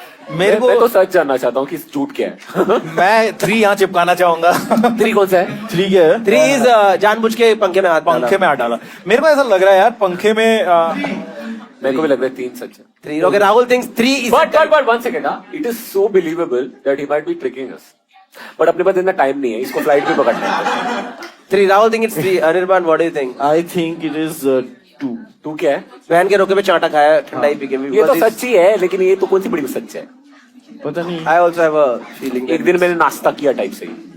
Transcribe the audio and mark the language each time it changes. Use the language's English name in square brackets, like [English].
[Hindi] मेरे को मैं तो सच जानना चाहता हूँ कि झूठ क्या है। मैं 3 यहाँ चिपकाना चाहूंगा। 3 कौन सा है? 3 क्या है? 3 इज जानबूझ के पंखे में हाथ डाला। मेरे को ऐसा लग रहा है यार पंखे में मेरे को भी लग रहा है 3 सच है। [English] 3 okay, Rahul thinks 3 is But 1 second, it is so believable that he might be tricking us. [Hindi] But अपने पास इतना टाइम नहीं है, इसको फ्लाइट पे पकड़ना है। [English] 3 Rahul think it's 3 Anirban what do you think? I think it is 2। [Hindi] तू क्या है? बहन के रोके पे चाटा खाया ठंडाई पी के। ये तो सच्ची है, लेकिन ये तो कौन सी बड़ी सच है? पता नहीं। [English] I also have a feeling [Hindi] एक दिन मैंने नाश्ता किया टाइप से ही।